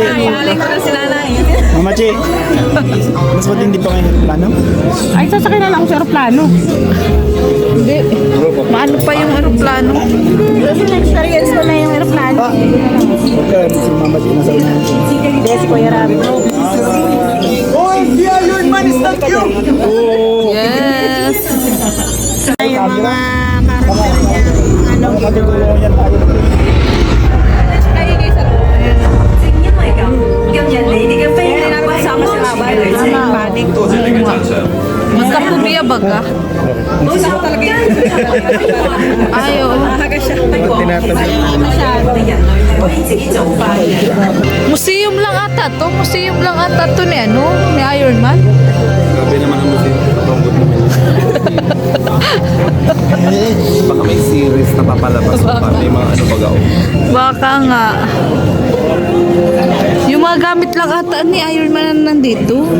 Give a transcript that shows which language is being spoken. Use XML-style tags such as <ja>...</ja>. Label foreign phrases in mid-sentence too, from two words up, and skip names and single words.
<tl>Paling ko na si nanay. Mamachi. Mas matindi pa ngayon plano? Ay, sasakay na lang sa aeroplano. Hindi. Maano pa yung aeroplano? Kasi na-experience ko na yung aeroplano. Okay, si Mamachi nasa una. Hindi, si Kuya Rabi.</tl> <en>Oh, the Iron Man is not you!</en> <tl>Oh! Yes. Yung mga karakter niya. Ano, Makatutulungan yan tayo.</tl> <yue>正因為咁，今日你哋嘅飛行為安全嘅旅程，</yue> <tl>Magkapubiya baga?</tl> <yue>冇錯</yue> <tl>talaga yan。 Ay, oo.</tl> <yue>不過其實我哋人類係可以自己做翻嘅。</yue> <tl>Museum lang ata to. Museum lang ata to ni ano? Ni Iron Man. Grabe naman ang musim. Patungkot naman. Baka may series na papalabas pa. May mga ano baga. Baka nga. Yung mga gamit lang ata ni Iron Man na nandito.</tl>